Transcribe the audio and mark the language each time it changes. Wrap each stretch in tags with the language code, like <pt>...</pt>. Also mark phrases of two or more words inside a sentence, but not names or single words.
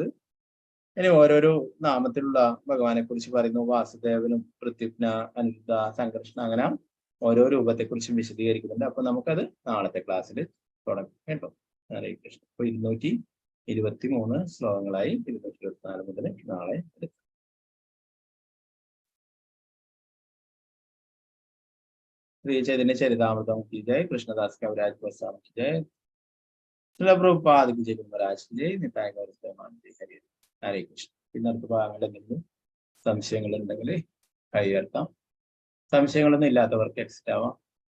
<ml>ഇനി ഓരോരോ നാമത്തിലുള്ള ഭഗവാനെ കുറിച്ച് പറയുന്നു. വാസുദേവനും പ്രത്യുപ്ന, അനിരുദ്ധ, സംഘർഷണ, അങ്ങനെ ഓരോ രൂപത്തെ കുറിച്ചും വിശദീകരിക്കുന്നുണ്ട്. അപ്പൊ നമുക്കത് നാളത്തെ ക്ലാസ്സിൽ തുടങ്ങാം കേട്ടോ. ഹരേ കൃഷ്ണ. അപ്പൊ 223 ശ്ലോകങ്ങളായി 224 മുതൽ നാളെ എടുക്കാം.</ml> <hi>श्री चैतन्य चरितामृतम की जय, कृष्णदास कविराज गोस्वामी की जय, श्रील प्रभुपाद की जय, महाराज की जय, निताय गौर हरे ഹരേ കൃഷ്ണ.</hi> <ml>പിന്നെ അടുത്ത ഭാഗങ്ങളിൽ എന്തെങ്കിലും സംശയങ്ങൾ ഉണ്ടെങ്കിൽ കൈ ഉയർത്താം. സംശയങ്ങളൊന്നും ഇല്ലാത്തവർക്ക് എക്സിറ്റ് ആവാം.</ml>